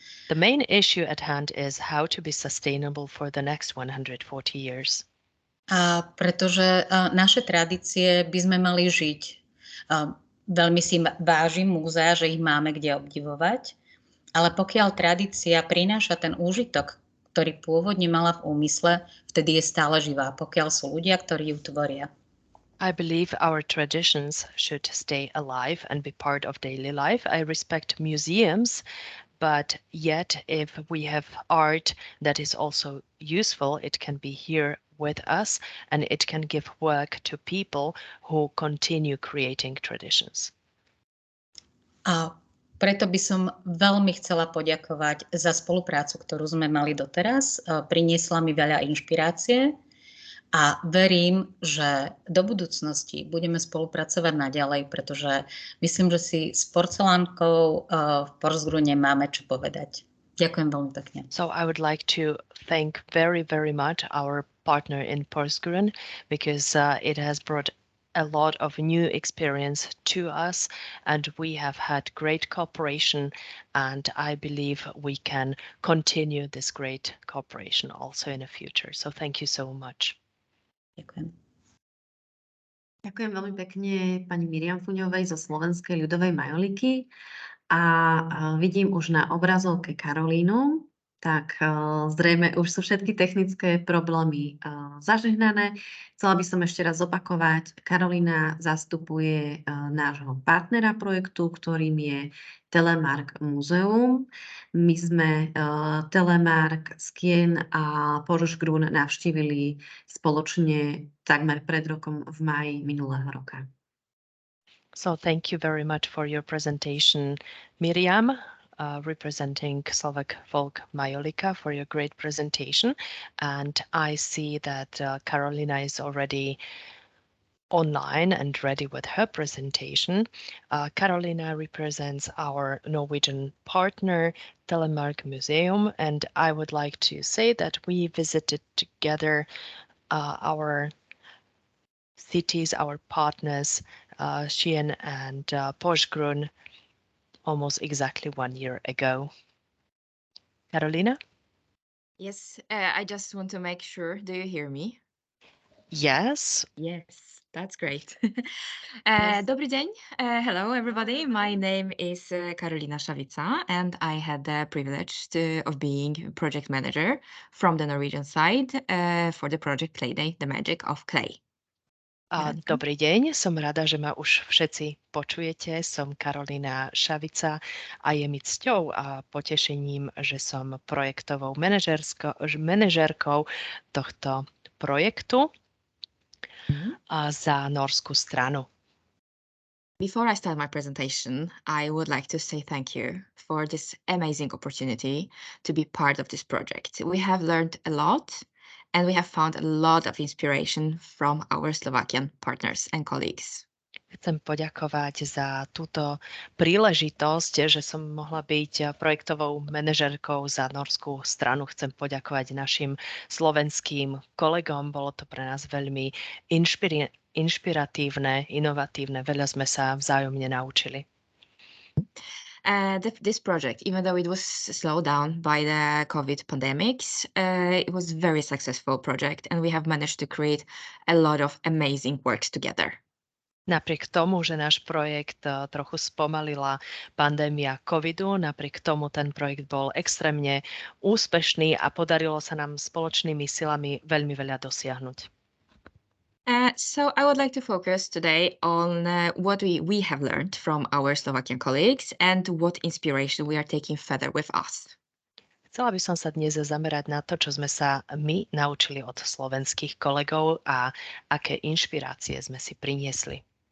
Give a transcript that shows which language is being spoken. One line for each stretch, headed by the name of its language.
English: The main issue at hand is how to be sustainable for the next 140 years.
Slovak: Pretože naše tradície by sme mali žiť. Veľmi si vážim múzea, že ich máme kde obdivovať, ale pokiaľ tradícia prináša ten úžitok, ktorý pôvodne mala v úmysle, vtedy je stále živá, pokiaľ sú ľudia, ktorí ju tvoria.
English: I believe our traditions should stay alive and be part of daily life. I respect museums but yet if we have art that is also useful, it can be here with us and it can give work to people who continue creating traditions.
Slovak: A preto by som veľmi chcela poďakovať za spoluprácu, ktorú sme mali doteraz. Priniesla mi veľa inšpirácie a verím, že do budúcnosti budeme spolupracovať naďalej, pretože myslím, že si s porcelánkou v Porsgrunne máme čo povedať. Ďakujem veľmi pekne.
English: So I would like to thank very, very much our partner in Porsgrunn because it has brought a lot of new experience to us and we have had great cooperation and I believe we can continue this great cooperation also in the future. So thank you so much.
Slovak: Ďakujem. Ďakujem veľmi pekne pani Miriam Fuňovej zo Slovenskej ľudovej majoliky a vidím už na obrazovke Karolínu, tak zrejme už sú všetky technické problémy zažehnané. Chcela by som ešte raz zopakovať, Karolína zastupuje nášho partnera projektu, ktorým je Telemark Múzeum. My sme Telemark, SKN a Porsgrunn navštívili spoločne takmer pred rokom v máji minulého roka.
English: So thank you very much for your presentation, Miriam. Representing Slovak Folk Majolika for your great presentation. And I see that Karolina is already online and ready with her presentation. Karolina represents our Norwegian partner, Telemark Museum, and I would like to say that we visited together our cities, our partners, Skien and Porsgrunn, almost exactly 1 year ago. Karolina? Yes, I just want to make sure. Do you hear me? Yes. Yes, that's great. Yes.
Slovak: Dobrý deň.
English: Hello, everybody. My name is Karolina Šavica, and I had the privilege of being project manager from the Norwegian side for the project Playday, The Magic of Clay.
Slovak: Dobrý deň, som rada, že ma už všetci počujete. Som Karolina Šavica a je mi cťou a potešením, že som projektovou manažérkou tohto projektu za norskú stranu.
English: Before I start my presentation, I would like to say thank you for this amazing opportunity to be part of this project. We have learned a lot. And we have found a lot of inspiration from our Slovakian partners and colleagues.
Slovak: Chcem poďakovať za túto príležitosť, že som mohla byť projektovou manažérkou za norskú stranu. Chcem poďakovať našim slovenským kolegom. Bolo to pre nás veľmi inšpiratívne, inovatívne. Veľa sme sa vzájomne naučili.
English: This project, even though it was slowed down by the COVID pandemics, it was a very successful project and we have managed to create a lot of amazing works together.
Slovak: Napriek tomu, že náš projekt trochu spomalila pandémia covidu, napriek tomu ten projekt bol extrémne úspešný a podarilo sa nám spoločnými silami veľmi veľa dosiahnuť.
English: So I would like to focus today on what we have learned from our Slovakian colleagues and what inspiration we are taking further with us.
Slovak: Chcela by som sa dnes zamerať na to, čo sme sa my naučili od slovenských kolegov a aké inšpirácie sme si priniesli.